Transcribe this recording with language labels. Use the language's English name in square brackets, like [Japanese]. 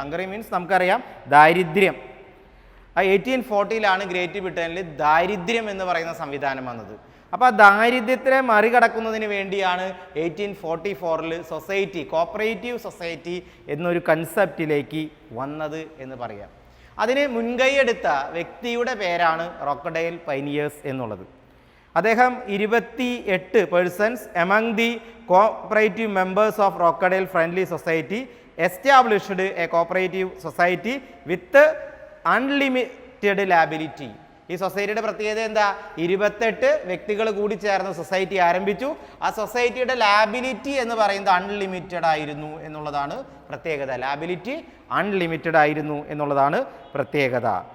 [Malayalam] Hungary means നമുക്കറിയാം ദാരിദ്ര്യം. ആ 1840 ഗ്രേറ്റ് ബ്രിട്ടനിൽ ദാരിദ്ര്യം എന്ന് പറയുന്ന സംവിധാനം വന്നത്. അപ്പോൾ ആ ദാരിദ്ര്യത്തെ മറികടക്കുന്നതിന് വേണ്ടിയാണ് 1844 സൊസൈറ്റി, കോപ്പറേറ്റീവ് സൊസൈറ്റി എന്നൊരു കൺസെപ്റ്റിലേക്ക് വന്നത് എന്ന് പറയാം. അതിന് മുൻകൈയെടുത്ത വ്യക്തിയുടെ പേരാണ് റോക്ക്ഡെയിൽ പൈനിയേഴ്സ് എന്നുള്ളത്. അദ്ദേഹം [English] 28 persons among the cooperative members of Rochdale Friendly Society established a cooperative society with unlimited liability. [Malayalam] ഈ സൊസൈറ്റിയുടെ പ്രത്യേകത എന്താ? 28 വ്യക്തികൾ കൂടി ചേർന്ന് സൊസൈറ്റി ആരംഭിച്ചു. ആ സൊസൈറ്റിയുടെ ലാബിലിറ്റി എന്ന് പറയുന്നത് അൺലിമിറ്റഡ് ആയിരുന്നു എന്നുള്ളതാണ് പ്രത്യേകത. ലാബിലിറ്റി അൺലിമിറ്റഡ് ആയിരുന്നു എന്നുള്ളതാണ് പ്രത്യേകത.